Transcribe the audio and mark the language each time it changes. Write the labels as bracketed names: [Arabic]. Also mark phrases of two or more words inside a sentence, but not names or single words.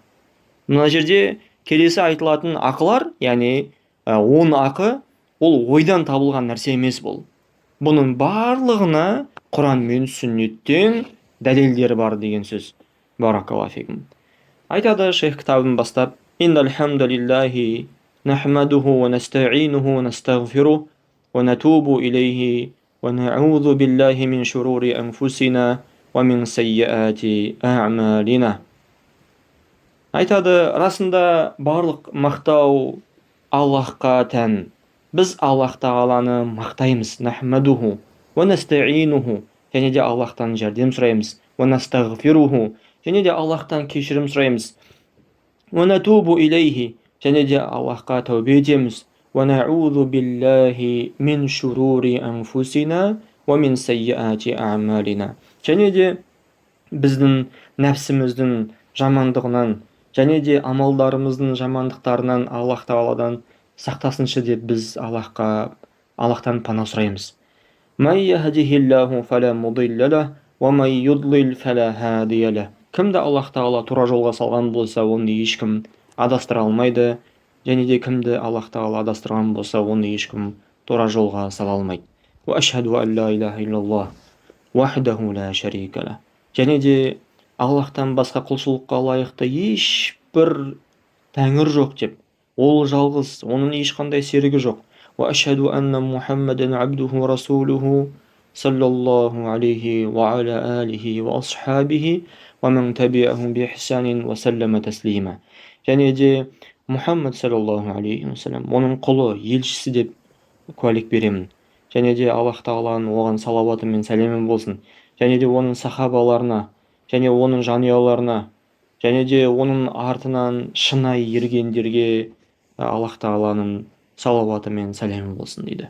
[Kazakh] Мына жерде келесі айтылатын ақылар, яғни 10 ақы, ол ойдан табылған нәрсе емес бұл. Бұның барлығына Құран мен сүннеттен дәлелдері бар деген сөз. [Arabic] بارك الله فيكم. [Kazakh] Айтады шейх кітабын бастап: [Arabic] إن الحمد لله نحمده ونستعينه ونستغفر ونتوب إليه ونعوذ بالله من شرور أنفسنا ومن سيئات أعمالنا. [Kazakh] Айтады, расында барлық мақтау Аллахқа тән. Біз Аллах тағаланы мақтаймыз. [Arabic] نحمده ونستعينه, [Kazakh] және де Аллахтан жәрдем сұраймыз. [Arabic] ونستغفره, [Kazakh] және де Аллахтан кешірім сұраймыз. [Arabic] ونتوب إليه, [Kazakh] және де Аллахқа тәубе етеміз. [Arabic] ونعوذ بالله من شرور أنفسنا ومن سيئات أعمالنا. [Kazakh] Және де біздің нәпсіміздің жамандығынан, және де амалдарымыздың жамандықтарынан Аллах тағаладан сақтасыншы деп біз Аллахтан пана сұраймыз. [Arabic] من يهده الله فلا مضل له ومن يضلل فلا هادي له. [Kazakh] Кімді Аллах тағала тура жолға салған болса, оны ешкім адастыра алмайды, және де кімді Аллах тағала адастырған болса, оны ешкім тура жолға сала алмайды. [Arabic] وأشهد أن لا إله إلا الله وحده لا شريك له. [Kazakh] Және де Аллахтан басқа құлшылыққа лайықты ешбір тәңір жоқ деп, ол жалғыз, оның ешқандай серігі жоқ. [Arabic] وأشهد أن محمدا عبده رسوله صلى الله عليه وعلى آله وأصحابه ومن تبعهم بإحسان وسلم تسليما. [Kazakh] Және де Мұхаммад [Arabic] صلى الله عليه وسلم, [Kazakh] оның құлы, елшісі деп куәлік беремін. Және де Аллах тағаланың оған салауаты мен сәлемі болсын. Және де оның сахабаларына, және оның жанұяларына, және де оның артынан шынайы ергендерге Аллах тағаланың салауаты мен сәлемі болсын дейді.